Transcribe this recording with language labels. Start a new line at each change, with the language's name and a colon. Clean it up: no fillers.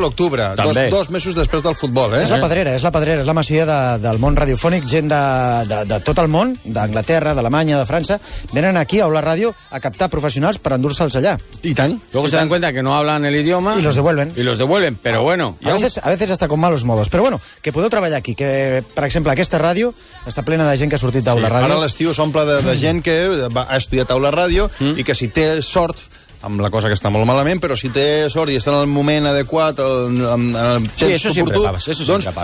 Catalan: l'octubre, dos mesos després del futbol, eh? És la pedrera, és la pedrera, és la masia del món radiofònic, gent de tot el món, d'Anglaterra, d'Alemanya, de França, venen aquí a Ola Ràdio a captar professionals per endur-se'ls allà. I tant.
Spanish: Luego se dan cuenta que no hablan el idioma. Y los devuelven. Y los devuelven, pero bueno. A veces hasta con malos modos. Pero bueno,
Catalan: que podeu treballar aquí, que, per exemple, aquesta ràdio està plena de gent que ha sortit d'Ola Ràdio. Sí, ara l'estiu s'omple de gent que ha estudiat a Ola Ràdio i que si té sort... amb la cosa que està molt malament, però si té sort i està en el moment adequat, en el temps oportú, doncs